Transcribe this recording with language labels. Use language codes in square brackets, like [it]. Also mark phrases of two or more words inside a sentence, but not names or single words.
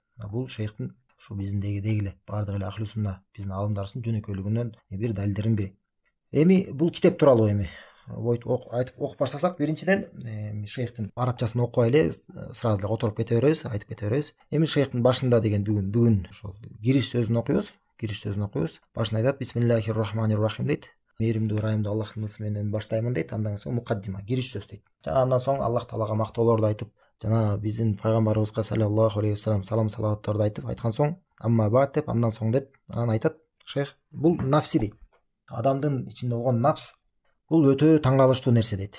[ky] Бул шейхтин ушу биздиндеги эле баардык эле ахли сунна биздин аалымдарыбыздын жөнөкөйлүгүнөн бир далилдердин бири. Эми бул китеп тууралуу айтып окуп баштасак, биринчиден шейхтин арабчасын окубай сразу эле которуп кете беребиз, айтып кете беребиз. Эми шейхтин башында деген бүгүн ошол кириш сөзүн окуйбуз. Башында айтат: [ar] بسم الله الرحمن الرحيم дейт. [ky] Мээримдүү ырайымдуу Аллахтын ысы менен баштаймын дейт. Андан соң мукаддима, кириш сөз дейт. Жана андан соң Аллах Таалага мактоолорду айтып, жана биздин пайгамбарыбызга [ar] صلى الله عليه وسلم [ky] салам салаваттарды айткан соң, [ar] أما بعد [ky] деп, андан соң деп анан айтат шейх: бул нафси дейт. Адамдын ичинде болгон нафс бул өтө таң калыштуу нерсе дейт.